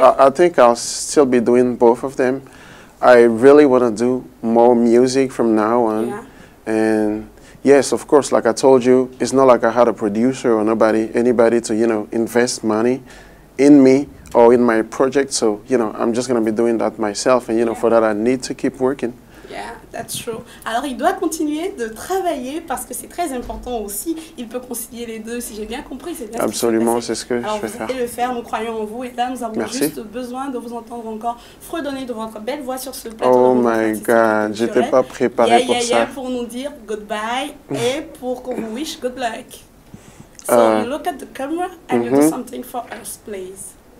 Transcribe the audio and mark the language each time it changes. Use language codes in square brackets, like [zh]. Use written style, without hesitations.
[en] I think I'll still be doing both of them. I really want to do more music from now on. Yeah. And yes, of course, like I told you, it's not like I had a producer or anybody to, you know, invest money in me or in my project. So, you know, I'm just going to be doing that myself. And, you know, for that, I need to keep working. Yeah, that's true. [fr] Alors, il doit continuer de travailler parce que c'est très important aussi. Il peut concilier les deux. Si j'ai bien compris, c'est bien. Absolument, c'est ce que Alors, je vais vous faire. allez le faire, nous croyons en vous. Et là, nous avons Merci. juste besoin de vous entendre encore fredonner de votre belle voix sur ce plateau. [en] Oh my God, [fr] j'étais pas préparé pour ça. Pour nous dire goodbye et pour qu'on vous [en] wish good luck. So, you look at the camera and you do something for us, please.